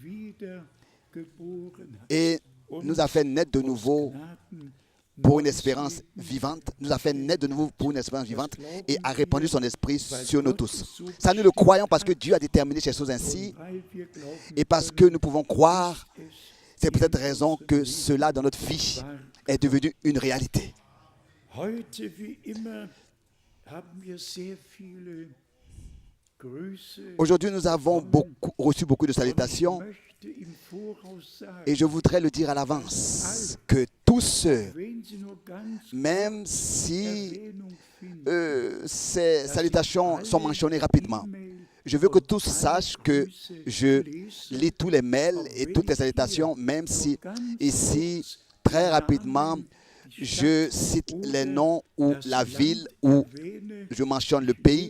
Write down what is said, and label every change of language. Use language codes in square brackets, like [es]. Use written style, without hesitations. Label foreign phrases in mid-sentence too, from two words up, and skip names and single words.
[fr] et nous a fait naître de nouveau pour une espérance vivante, nous a fait naître de nouveau pour une espérance vivante et a répandu son esprit sur nous tous. Ça, nous le croyons parce que Dieu a déterminé ces choses ainsi et parce que nous pouvons croire. C'est pour cette raison que cela dans notre vie est devenu une réalité. [de] Heute, wie immer, haben wir sehr viele Grüße. [fr] Aujourd'hui, nous avons reçu beaucoup de salutations [de] Ich möchte im Voraus sagen, [fr] et je voudrais le dire à l'avance que tous ceux, [de] wenn Sie nur ganz [fr] même si [de] Erwähnung finden, [fr] ces salutations sont mentionnées rapidement, je veux que tous sachent que je lis tous les mails et toutes les salutations, même si ici, très rapidement, je cite les noms ou la ville ou je mentionne le pays.